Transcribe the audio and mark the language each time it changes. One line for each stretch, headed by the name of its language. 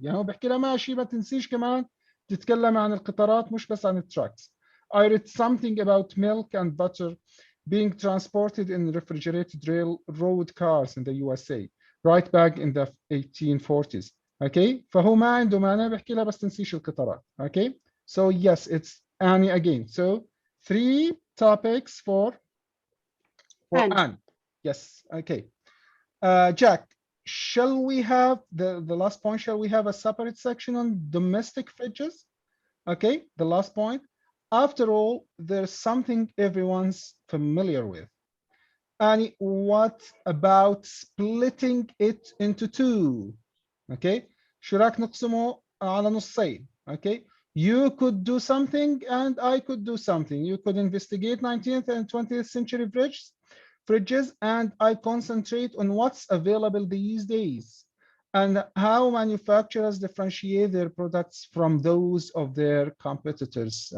Arabic: يعني هو بحكي لها ماشي ما تنسيش كمان تتكلم عن القطارات مش بس عن التراكس.
English: I read something about milk and butter being transported in refrigerated railroad cars in the USA right back in the 1840s.
Arabic: Okay, فهو ما عنده مانع بحكي لها بس تنسيش القطارات.
English: Okay, so yes, it's Annie again. So 3 topics for Annie. Yes, okay. Jack, shall we have the last point? Shall we have a separate section on domestic fridges? Okay, the last point. After all, there's something everyone's familiar with. And what about splitting it into 2?
Arabic: Okay, شو رايك نقسمه على نصين?
English: Okay, you could do something and I could do something. You could investigate 19th and 20th century fridges, and I concentrate on what's available these days and how manufacturers differentiate their products from those of their competitors.